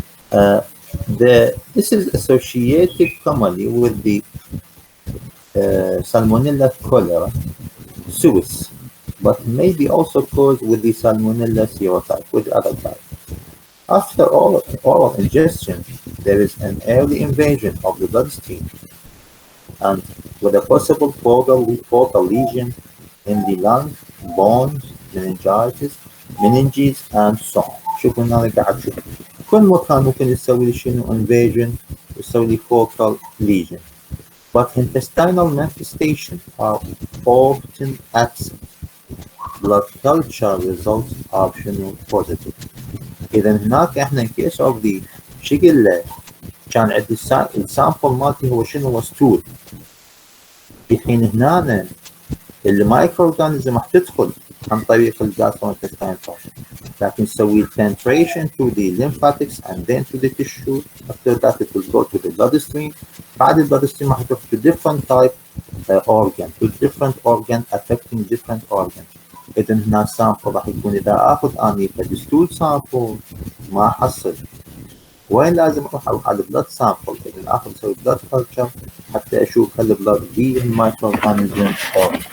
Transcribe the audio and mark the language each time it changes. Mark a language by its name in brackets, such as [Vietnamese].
[English] This is associated commonly with the Salmonella cholera, suis, but may be also caused with the Salmonella serotype, with the other type. After oral ingestion, there is an early invasion of the bloodstream, and with a possible focal lesion in the lung, bones, meninges, and so on. [Arabic] شوفوا هنا قاعد تشوف كل مكان ممكن يسوي لي شنو invasion ويسوي لي focal lesion. [English] but intestinal manifestations are often absent. Blood culture results are شنو positive. [Arabic] إذا هناك إحنا in case of the شيجيلا كان عندي السامبل مالتي هو شنو هو ستول، في حين هنا المايكرو اورجانيزم راح تدخل عن طريق الجاستروانتستاين فاشن، لكن تسوي [English] penetration to the lymphatics and then to the tissue. After that it will go to the bloodstream. [Arabic] بعد البلودستريم راح تروح [English] to different type organ, to different organ affecting different organs. [Arabic] إذا هنا السامبل راح يكون إذا آخذ أني ستول سامبل ما أحصل، وين لازم أروح على البلد سامبل، إذا آخذ أسوي بلد كلتشر حتى أشوف هل البلد فيه المايكرو أورجانيزم أو.